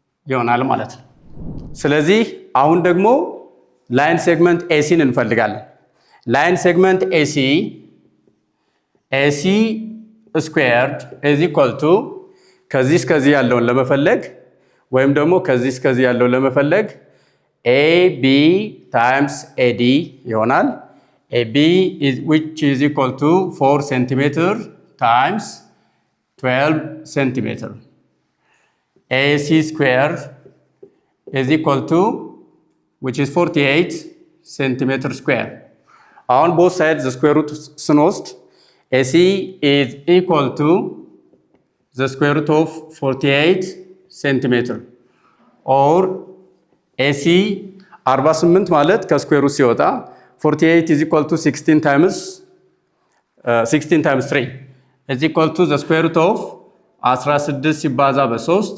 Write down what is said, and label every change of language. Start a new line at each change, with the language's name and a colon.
Amharic: ይሆናል ማለት ነው። ስለዚህ አሁን ደግሞ
English: ላይን ሴግመንት ኤሲን እንፈልጋለን። ላይን ሴግመንት ኤሲ ስኩዌርድ ኢዝ ኢኳል ቱ
Amharic: ከዚህ እስከዚህ ያለውን ለመፈለግ ወይም ደግሞ ከዚህ እስከዚህ ያለውን ለመፈለግ
English: AB times AD
Amharic: ይሆናል።
English: AB which is equal to 4 centimeter times 12 centimeter. AC square is equal to which is 48 centimeter square. On both sides the square root
Amharic: ስንወስድ
English: AC is equal to the square root of 48 centimeter or AC 48
Amharic: ማለት ከስኩዌር ሩት ሲወጣ
English: 48 is equal to 16 times 3 is equal to the square root of 16
Amharic: ሲባዛ በ3